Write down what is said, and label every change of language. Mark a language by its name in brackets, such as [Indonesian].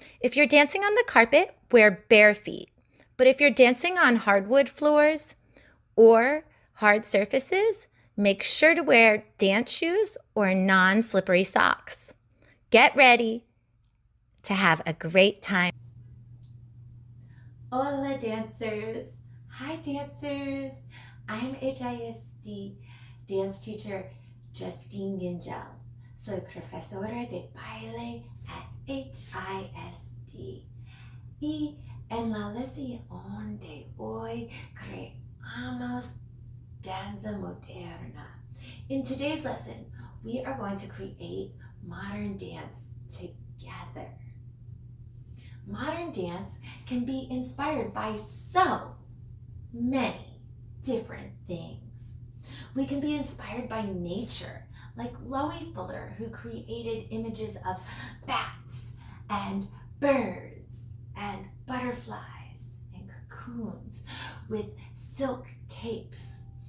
[English] If you're dancing on the carpet, wear bare feet. But if you're dancing on hardwood floors or hard surfaces, make sure to wear dance shoes or non-slippery socks. Get ready to have a great time. [Spanish] Hola [English] dancers! Hi dancers! I'm HISD dance teacher Justine Gingel. [Spanish] Soy profesora de baile at HISD. Y en la lección de hoy creamos danza moderna. [English] In today's lesson, we are going to create modern dance together. Modern dance can be inspired by so many different things. We can be inspired by nature, like Loie Fuller, who created images of bats and birds and butterflies and cocoons with silk capes.